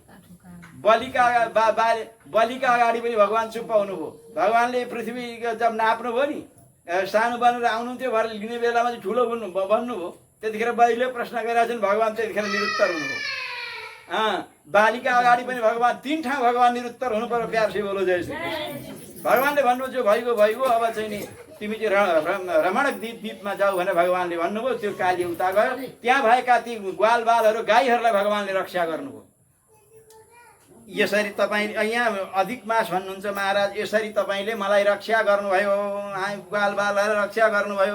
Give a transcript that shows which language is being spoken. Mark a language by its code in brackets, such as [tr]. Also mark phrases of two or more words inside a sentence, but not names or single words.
[ne] बलिका अगाडि पनि भगवान चुप्प हुनुभयो। भगवानले पृथ्वी जब नाप्नुभयो नि, सानो बनेर आउनुहुन्थ्यो, भएर लिने बेलामा चाहिँ ठुलो बन्नुभयो, त्यतिखेर बलिले प्रश्न गरिरहेको छन्, भगवान त्यतिखेर निरुत्तर हुनुभयो। बालिका अगाडि पनि भगवान 3 ठाउँ भगवान निरुत्तर हुनु पर्यो। [hi] प्यार से बोलो जय श्री कृष्ण। [ne] भगवानले भन्नु जो भइगयो भइगयो, अब चाहिँ नि तिमी चाहिँ रमणक द्वीपमा जाऊ भनेर भगवानले भन्नुभयो। त्यो काली उता गयो, त्यहाँ भएका ती ग्वाल बालहरू गाईहरूलाई भगवानले रक्षा गर्नुभयो। यसरी तपाईँ यहाँ अधिक मास भन्नुहुन्छ महाराज, यसरी तपाईँले मलाई रक्षा गर्नुभयो, ग्वाल बालहरू रक्षा गर्नुभयो।